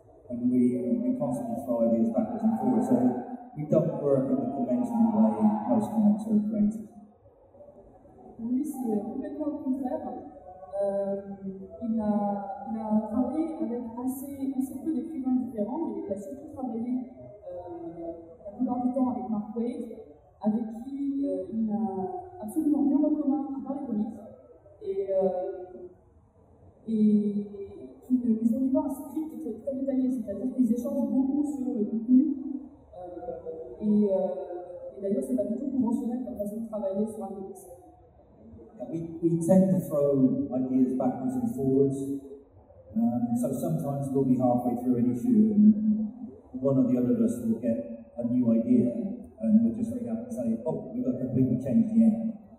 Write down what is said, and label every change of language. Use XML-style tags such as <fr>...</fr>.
<en>And we constantly throw ideas backwards and forwards. So we don't work in the conventional way most comics are created.</en> <fr>Oui, c'est complètement au contraire. Il a travaillé avec assez peu d'écrivains différents, mais il a surtout travaillé la plupart du temps avec Mark Waid, avec qui il n'a absolument rien en commun à part les comics, et qui ne fournit pas un script qui est très détaillé, c'est-à-dire qu'ils échangent beaucoup sur le contenu, et d'ailleurs, c'est pas du tout conventionnel comme façon de travailler sur un comics.</fr> <en>We tend to throw ideas backwards and forwards, so sometimes we'll be halfway through an issue and one or the other of us will get a new idea and we'll just ring up and say, oh, we've got to completely change the end.</en>